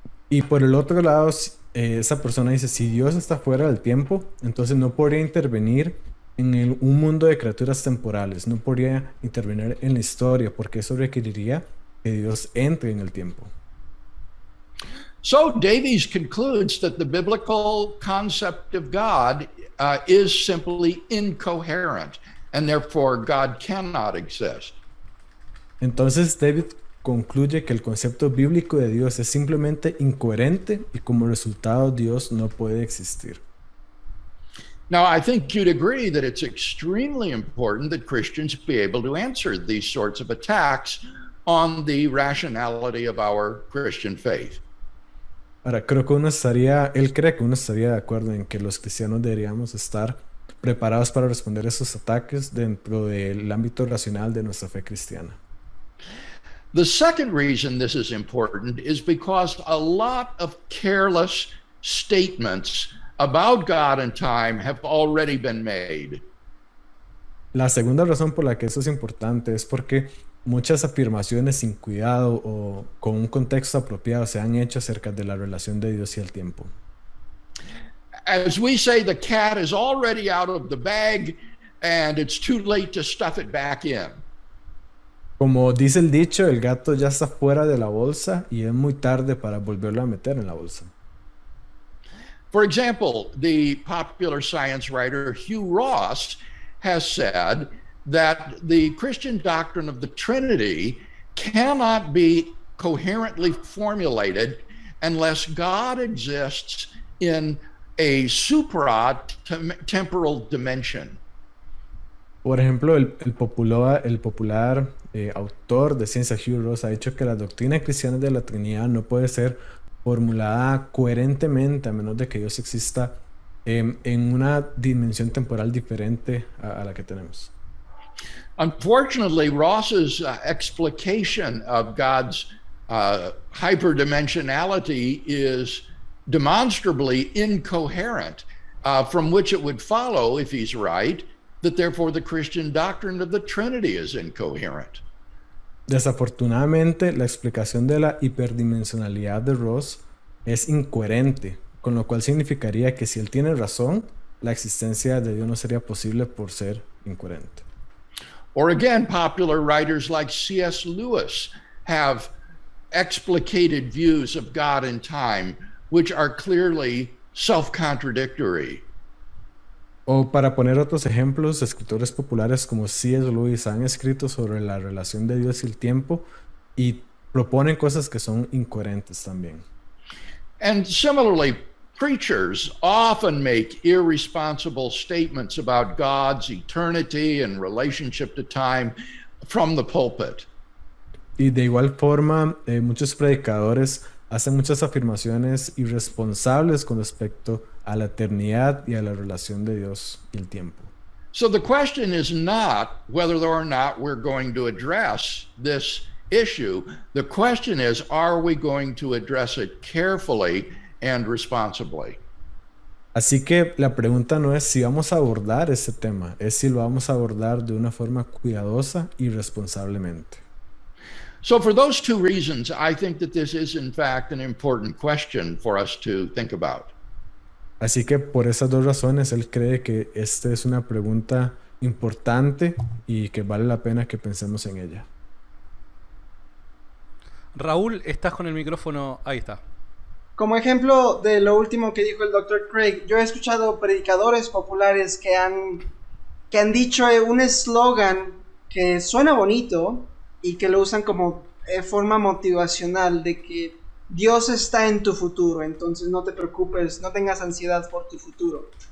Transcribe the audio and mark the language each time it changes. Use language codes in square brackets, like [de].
[es] Y por el otro lado, esa persona dice, si Dios está fuera del tiempo, entonces no podría intervenir en un mundo de criaturas temporales, no podría intervenir en la historia, porque eso requeriría que Dios entre en el tiempo. [en] So Davies concludes that the biblical concept of God is simply incoherent, and therefore God cannot exist. [es] Entonces David concluye que el concepto bíblico de Dios es simplemente incoherente y como resultado Dios no puede existir. [en] Now, I think you'd agree that it's extremely important that Christians be able to answer these sorts of attacks on the rationality of our Christian faith. [es] Ahora, él cree que uno estaría de acuerdo en que los cristianos deberíamos estar preparados para responder esos ataques dentro del ámbito racional de nuestra fe cristiana. [en] The second reason this is important is because a lot of careless statements about God and time have already been made. [es] La segunda razón por la que eso es importante es porque muchas afirmaciones sin cuidado o con un contexto apropiado se han hecho acerca de la relación de Dios y el tiempo. [en] As we say, the cat is already out of the bag and it's too late to stuff it back in. [es] Como dice el dicho, el gato ya está fuera de la bolsa y es muy tarde para volverlo a meter en la bolsa. [en] For example, the popular science writer Hugh Ross has said that the Christian doctrine of the Trinity cannot be coherently formulated unless God exists in a supra-temporal dimension. [es] Por ejemplo, el popular autor de ciencia Hugh Ross ha dicho que la doctrina cristiana de la Trinidad no puede ser formulada coherentemente a menos de que Dios exista en una dimensión temporal diferente a la que tenemos. [en] Unfortunately, Ross's explication of God's hyperdimensionality is demonstrably incoherent, from which it would follow, if he's right, that therefore the Christian doctrine of the Trinity is incoherent. [es] Desafortunadamente, la explicación de la hiperdimensionalidad de Ross es incoherente, con lo cual significaría que si él tiene razón, la existencia de Dios no sería posible por ser incoherente. [en] Or again, popular writers like C.S. Lewis have explicated views of God and time, which are clearly self-contradictory. [es] O para poner otros ejemplos, escritores populares como C.S. Lewis han escrito sobre la relación de Dios y el tiempo y proponen cosas que son incoherentes también. [en] And similarly, preachers often make irresponsible statements about God's eternity and relationship to time from the pulpit. [es] Y de igual forma, muchos predicadores hacen muchas afirmaciones irresponsables con respecto a la eternidad y a la relación de Dios y el tiempo. [en] So the question is not whether or not we're going to address this issue. The question is, are we going to address it carefully and responsibly? [es] Así que la pregunta no es si vamos a abordar ese tema, es si lo vamos a abordar de una forma cuidadosa y responsablemente. [en] So for those two reasons, I think that this is in fact an important question for us to think about. [es] Así que por esas dos razones, él cree que esta es una pregunta importante y que vale la pena que pensemos en ella. Raúl, estás con el micrófono, ahí está. Como ejemplo de lo último que dijo el Dr. Craig, yo he escuchado predicadores populares que han dicho un eslogan que suena bonito y que lo usan como forma motivacional de que Dios está en tu futuro, entonces no te preocupes, no tengas ansiedad por tu futuro.